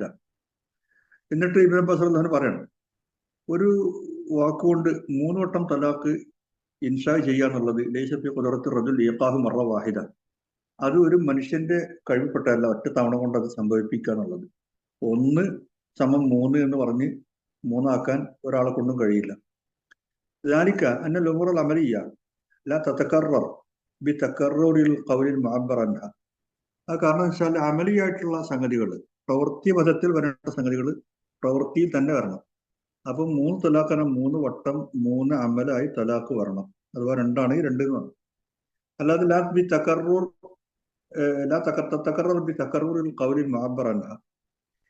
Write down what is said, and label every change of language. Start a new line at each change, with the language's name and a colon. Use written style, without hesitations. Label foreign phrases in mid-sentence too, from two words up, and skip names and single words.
Malayalam: എന്നിട്ട് ഇബ്നു അബ്ബാസ് റളിയല്ലാഹു അൻഹു പറയണം, ഒരു വാക്കുകൊണ്ട് 3 വട്ടം തലാഖ് ഇൻഷാ ചെയ്യാന്നുള്ളത്
Arabic: ليس في قدرة رجل إيقاعه مرة واحدة,
Malayalam: അത് ഒരു മനുഷ്യന്റെ കഴിവിൽപ്പെട്ടതല്ല ഒറ്റ തവണ കൊണ്ട് അത് സംഭവിപ്പിക്കുക എന്നുള്ളത്. 1 = 3 എന്ന് പറഞ്ഞ് 3 ആക്കാൻ ഒരാളെ കൊണ്ടും കഴിയില്ല.
Arabic: ذلك أن الأمور العملية لا تتكرر بتكرر القول المعبر عنها.
Malayalam: ആ കാരണം വെച്ചാൽ അമലിയായിട്ടുള്ള സംഗതികൾ, പ്രവൃത്തി പദത്തിൽ വരേണ്ട സംഗതികൾ പ്രവൃത്തിയിൽ തന്നെ വരണം. അപ്പം 3 തലാഖാണ് 3 വട്ടം 3 അമലായി തലാഖ് വരണം. അഥവാ 2 ആണെങ്കിൽ 2 എന്ന് വേണം.
Arabic: അല്ലാതെ لا بتكرر بتكرر القول المعبر عنها.